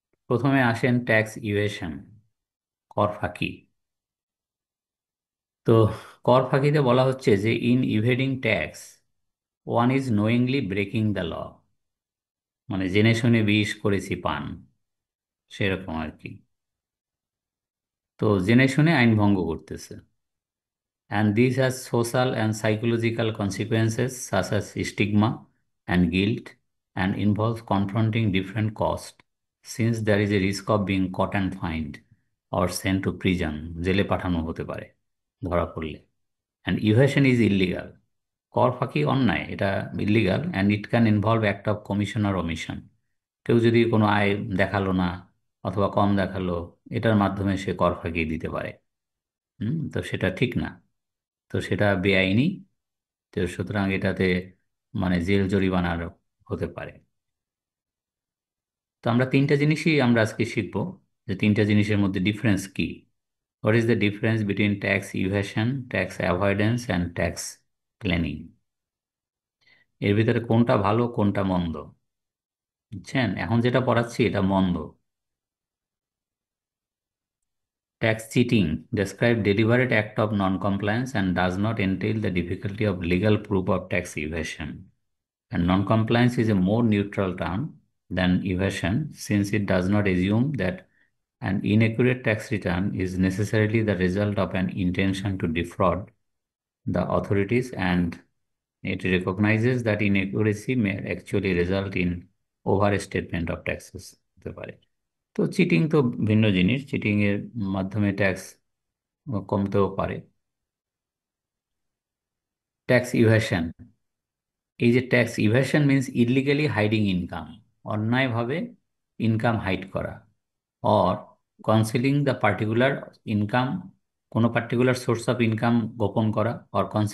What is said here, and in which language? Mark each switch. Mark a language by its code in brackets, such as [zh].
[bn] প্রথমে আসেন tax evasion, কর ফাঁকি। তো কর ফাঁকিতে বলা হচ্ছে যে [en] in evading tax one is knowingly breaking the law, [bn] মানে জেনে শুনে বিষ করেছি পান, সেরকম আর কি। তো জেনে শুনে আইন ভঙ্গ করতেছে। [en] And this has social and psychological consequences such as stigma and guilt, and involves confronting different costs, since there is a risk of being caught and fined or sent to prison, [bn] জেলে পাঠানো হতে পারে ধরা পড়লে। [en] And evasion is illegal. [bn] কর ফাঁকি অন্যায়, এটা [en] Illegal, and it can involve act of commission আর omission. [bn] কেউ যদি কোনো আয় দেখালো না অথবা কম দেখালো, এটার মাধ্যমে সে কর ফাঁকি দিতে পারে। তো সেটা ঠিক না, তো সেটা বেআইনি। তো সুতরাং এটাতে মানে জেল জরিমানার হতে পারে। তো আমরা তিনটা জিনিসই আমরা আজকে শিখবো, যে তিনটা জিনিসের মধ্যে ডিফারেন্স কি। [en] What is the difference between tax evasion, tax avoidance and tax planning? [bn] এর ভিতরে কোনটা ভালো কোনটা মন্দ, বুঝছেন? এখন যেটা পড়াচ্ছি এটা মন্দ। [en] Tax cheating describes deliberate act of non-compliance and does not entail the difficulty of legal proof of tax evasion. And non-compliance is a more neutral term than evasion, since it does not assume that an inaccurate tax return is necessarily the result of an intention to defraud the authorities, and it recognizes that inaccuracy may actually result in overstatement of taxes [bn] হতে পারে। তো cheating তো ভিন্ন জিনিস, cheating এর মাধ্যমে tax কমতেও পারে। [en] tax evasion, এই যে tax evasion means illegally hiding income, [bn] অন্যায়ভাবে ইনকাম হাইড করা, [en] or concealing the particular income, [bn] কোনো পার্টিকুলার সোর্স অফ ইনকাম গোপন করা, [en] or